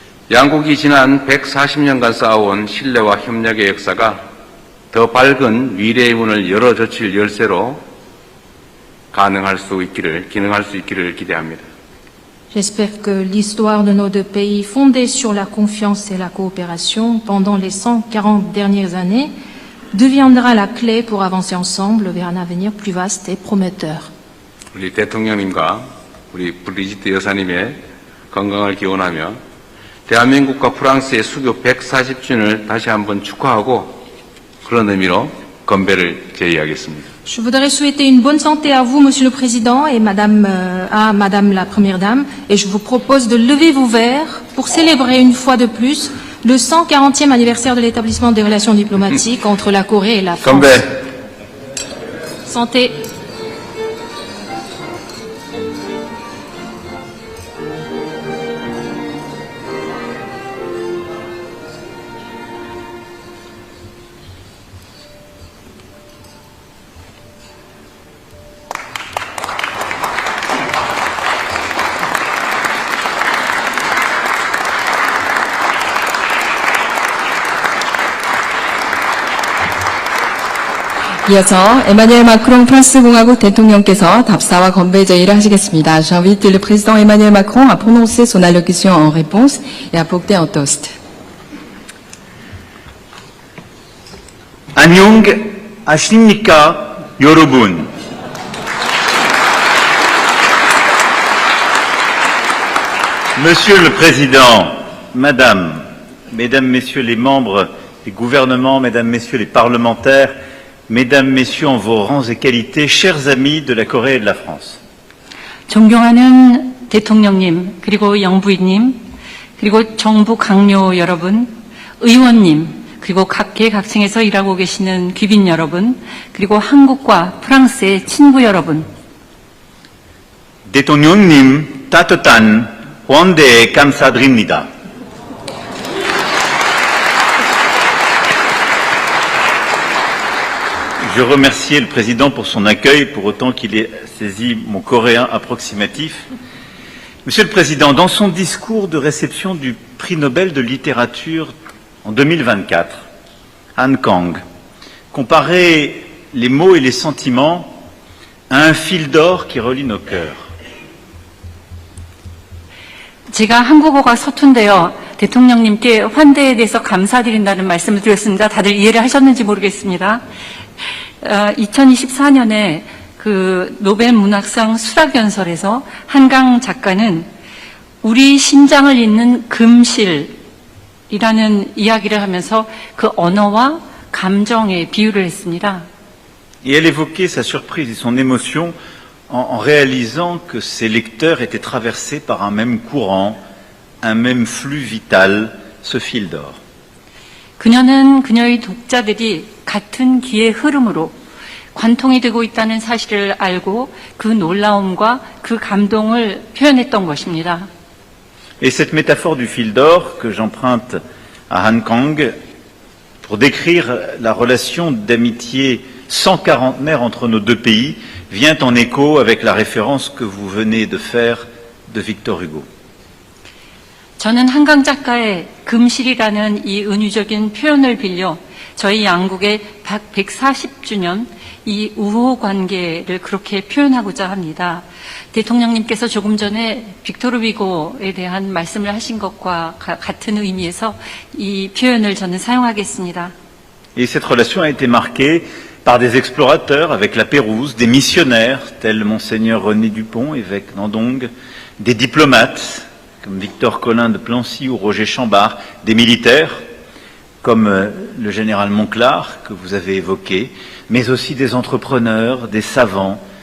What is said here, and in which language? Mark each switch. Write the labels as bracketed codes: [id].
[ko] 양국이 지난 140년간 쌓아온 신뢰와 협력의 역사가 더 밝은 미래의 문을 열어젖힐 열쇠로 기능할 수 있기를 기대합니다. [fr] J'espère que l'histoire de nos deux pays, fondée sur la confiance et la coopération pendant les 140 dernières années, deviendra la clé pour avancer ensemble vers un avenir plus vaste et prometteur. [ko] 우리 대통령님과 우리 브리지트 여사님의 건강을 기원하며 대한민국과 프랑스의 수교 140주년을 다시 한번 축하하고 그런 의미로 건배를 제의하겠습니다. [fr] Je voudrais souhaiter une bonne santé à vous, Monsieur le Président, et à Madame la Première Dame, et je vous propose de lever vos verres pour célébrer une fois de plus le 140e anniversaire de l'établissement des relations diplomatiques entre la Corée et la France. [ko] 건배. [fr] Santé. [ko] 이어서 에마뉘엘 마크롱 프랑스 공화국 대통령께서 답사와 건배 제의를 하시겠습니다. [fr] J'invite le président Emmanuel Macron à prononcer son allocution en réponse et à porter un toast. [ko] 안녕 하십니까, 여러분. [fr] Monsieur le Président, Madame, Mesdames, Messieurs les membres des gouvernements, Mesdames, Messieurs les parlementaires, Mesdames, Messieurs en vos rangs et qualités, chers amis de la Corée et de la France. [ko] 존경하는 대통령님, 그리고 영부인님, 그리고 정부 강요 여러분, 의원님, 그리고 각계각층에서 일하고 계시는 귀빈 여러분, 그리고 한국과 프랑스의 친구 여러분. 대통령님, 따뜻한 환대 감사드립니다. [fr] Je remercie le Président pour son accueil, pour autant qu'il ait saisi mon coréen approximatif. Monsieur le Président, dans son discours de réception du prix Nobel de littérature en 2024, Han Kang comparait les mots et les sentiments à un fil d'or qui relie nos cœurs. [ko] 제가 한국어가 서툰데요. 대통령님께 환대에 대해서 감사드린다는 말씀을 드렸습니다. 다들 이해를 하셨는지 모르겠습니다. 2024년에 그 노벨 문학상 수락연설에서 한강 작가는 우리 심장을 잇는 금실이라는 이야기를 하면서 그 언어와 감정에 비유를 했습니다. [fr] Et elle évoquait sa surprise et son émotion en réalisant que ses lecteurs étaient traversés par un même courant, un même flux vital, ce fil d'or. [ko] 그녀는 그녀의 독자들이 같은 기의 흐름으로 관통이 되고 있다는 사실을 알고 그 놀라움과 그 감동을 표현했던 것입니다. [fr] Et cette métaphore du fil d'or que j'emprunte à Han Kang pour décrire la relation d'amitié 140aire entre nos deux pays vient en écho avec la référence que vous venez de faire de Victor Hugo. [ko] 저는 한강 작가의 금실이라는 이 은유적인 표현을 빌려 저희 양국의 140주년 이 우호 관계를 그렇게 표현하고자 합니다. 대통령님께서 조금 전에 빅토르 위고에 대한 말씀을 하신 것과 같은 의미에서 이 표현을 저는 사용하겠습니다. [fr] Et cette relation a été marquée par des explorateurs avec la Pérouse, des missionnaires tels Monseigneur René Dupont, évêque d'Andong, des diplomates comme Victor Collin de Plancy ou Roger Chambard, des militaires comme le général Monclar que vous avez évoqué, mais aussi des entrepreneurs, des savants,